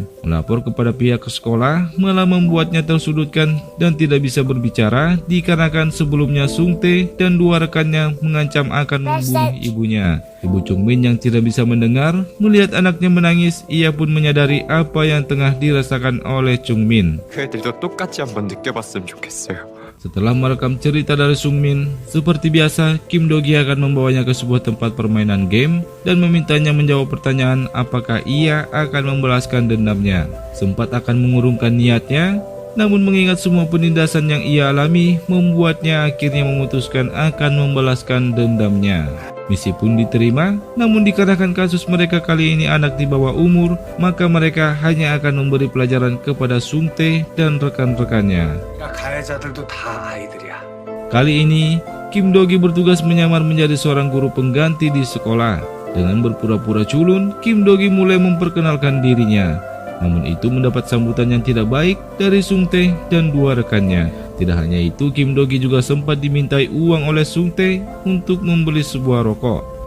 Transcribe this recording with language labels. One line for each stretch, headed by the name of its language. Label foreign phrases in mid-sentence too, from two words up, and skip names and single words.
Indonesian: Melapor kepada pihak sekolah malah membuatnya tersudutkan dan tidak bisa berbicara dikarenakan sebelumnya Sung Tae dan dua rekannya mengancam akan membunuh ibunya. Ibu Chung Min yang tidak bisa mendengar, melihat anaknya menangis, ia pun menyadari apa yang tengah dirasakan oleh Chung Min.
Korean: 그 애들도 똑같이 한번 느껴봤으면 좋겠어요.
Indonesian: Setelah merekam cerita dari Sung Min, seperti biasa, Kim Do-gi akan membawanya ke sebuah tempat permainan game dan memintanya menjawab pertanyaan apakah ia akan membalaskan dendamnya. Sempat akan mengurungkan niatnya, namun mengingat semua penindasan yang ia alami, membuatnya akhirnya memutuskan akan membalaskan dendamnya. Misi pun diterima, namun dikarenakan kasus mereka kali ini anak di bawah umur, maka mereka hanya akan memberi pelajaran kepada Sung Tae dan rekan-rekannya.
Korean: 가해자들도 다 아이들이야.
Indonesian: Kali ini, Kim Do-gi bertugas menyamar menjadi seorang guru pengganti di sekolah. Dengan berpura-pura culun, Kim Do-gi mulai memperkenalkan dirinya. Namun itu mendapat sambutan yang tidak baik dari Sung Tae dan dua rekannya. Tidak hanya itu, Kim Do-gi juga sempat dimintai uang oleh Sung Tae untuk membeli sebuah rokok.